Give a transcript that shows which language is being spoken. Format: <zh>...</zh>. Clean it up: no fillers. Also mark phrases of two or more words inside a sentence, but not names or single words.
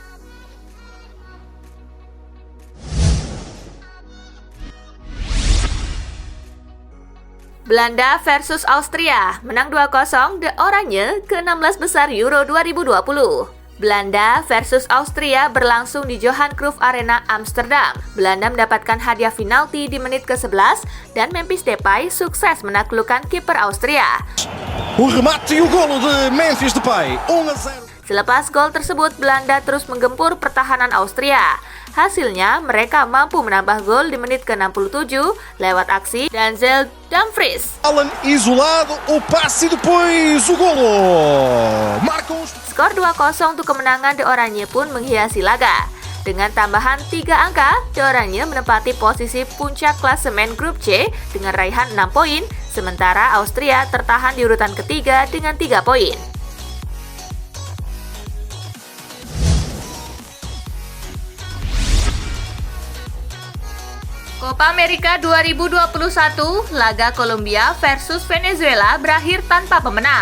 <id>Belanda versus Austria, menang 2-0 The Oranje ke-16 besar Euro 2020. Belanda versus Austria berlangsung di Johan Cruyff Arena Amsterdam. Belanda mendapatkan hadiah penalti di menit ke-11 dan Memphis Depay sukses menaklukkan kiper Austria.</id> <pt>Remate e o golo de Memphis Depay, 1-0.</pt> <id>Selepas gol tersebut, Belanda terus menggempur pertahanan Austria. Hasilnya, mereka mampu menambah gol di menit ke-67 lewat aksi Denzel Dumfries.</id> <pt>Alan isolado, o passe e depois o golo. Marcos.</pt> <id>Skor 2-0 untuk kemenangan The Oranje pun menghiasi laga. Dengan tambahan 3 angka, The Oranje menempati posisi puncak klasemen grup C dengan raihan 6 poin, sementara Austria tertahan di urutan ketiga dengan 3 poin. Copa America 2021, laga Kolombia versus Venezuela berakhir tanpa pemenang.</id>